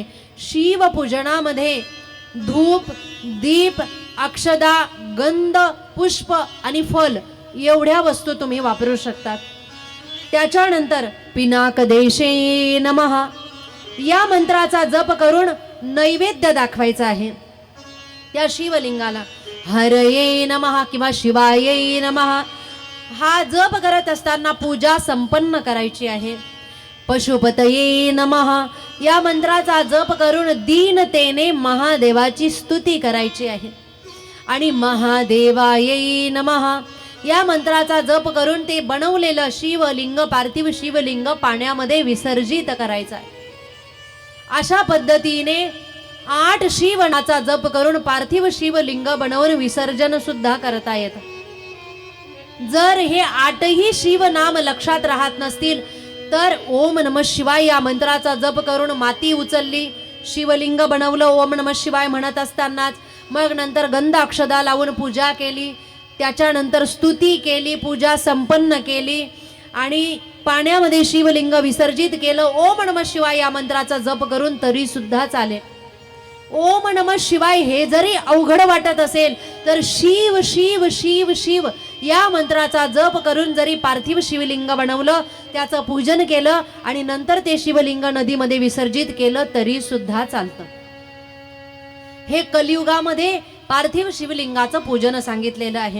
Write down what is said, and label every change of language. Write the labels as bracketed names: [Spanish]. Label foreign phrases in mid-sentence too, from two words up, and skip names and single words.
[Marathi] शिवपूजनामध्ये धूप, दीप, अक्षदा, गंध, पुष्प आणि फल एवढ्या वस्तू तुम्ही वापरू शकतात. त्याच्यानंतर [Sanskrit] पिनाकदेशे नमः [Marathi] या मंत्राचा जप करून नैवेद्य दाखवायचा आहे त्या शिवलिंगाला. [Sanskrit] हरये नमः [Marathi] किंवा [Sanskrit] शिवाये नमः [Marathi] हा जप करत असताना पूजा संपन्न करायची आहे. [Sanskrit] पशुपतये नमः [Marathi] या मंत्राचा जप करून दीनतेने महादेवाची स्तुती करायची आहे आणि [Sanskrit] महादेवाये नमः [Marathi] या मंत्राचा जप करून ते बनवलेलं शिवलिंग, पार्थिव शिवलिंग पाण्यामध्ये विसर्जित करायचं आहे. अशा पद्धतीने 8 शिवनाचा जप करून पार्थिव शिवलिंग बनवून विसर्जन सुद्धा करता येतं. जर हे 8ही शिवनाम लक्षात राहत नसतील तर [Sanskrit] ओम नमः शिवाय [Marathi] या मंत्राचा जप करून माती उचलली, शिवलिंग बनवलं [Sanskrit] ओम नमः शिवाय [Marathi] म्हणत असतानाच, मग नंतर गंध अक्षदा लावून पूजा केली, त्याच्यानंतर स्तुती केली, पूजा संपन्न केली आणि पाण्यामध्ये शिवलिंग विसर्जित केलं, [Sanskrit] ओम नमः शिवाय [Marathi] या मंत्राचा जप करून तरी सुद्धा चालेल. [Sanskrit] ओम नमः शिवाय [Marathi] हे जरी अवघड वाटत असेल तर शिव शिव शिव शिव या मंत्राचा जप करून जरी पार्थिव शिवलिंग बनवलं, त्याचं पूजन केलं आणि नंतर ते शिवलिंग नदीमध्ये विसर्जित केलं तरी सुद्धा चालतं. हे कलियुगामध्ये पार्थिव शिवलिंगाचं पूजन सांगितलेलं आहे.